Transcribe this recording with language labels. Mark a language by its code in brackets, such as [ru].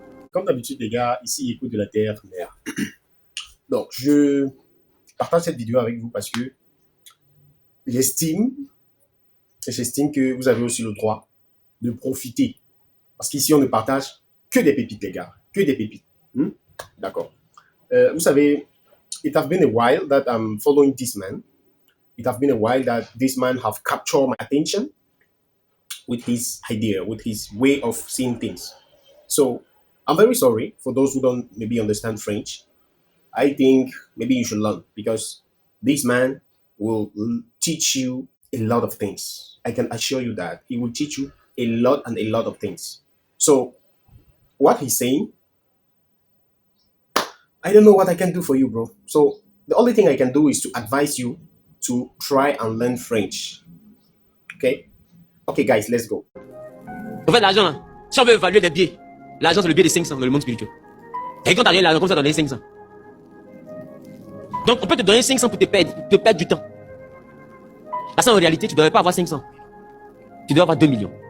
[fr] Comme d'habitude, les gars, ici, Écho de la Terre, mère. Donc, je partage cette vidéo avec vous parce que j'estime que vous avez aussi le droit de profiter. Parce qu'ici, on ne partage que des pépites, les gars. Que des pépites. D'accord. Vous savez, [en] it has been a while that I'm following this man. It has been a while that this man have captured my attention with his idea, with his way of seeing things. So, I'm very sorry for those who don't maybe understand French. I think maybe you should learn because this man will teach you a lot of things. I can assure you that he will teach you a lot of things. So, what he's saying, I don't know what I can do for you, bro. So, the only thing I can do is to advise you to try and learn French. Okay? Okay, guys, let's go. [fr] En fait, l'argent, là, si on veut évaluer des biais, l'argent, c'est le biais de 500 dans le monde spirituel. Et quand tu as rien, l'argent, comme ça, donner 500. Donc, on peut te donner 500 pour te perdre du temps. Parce qu'en réalité, tu ne devrais pas avoir 500. Tu dois avoir 2 millions.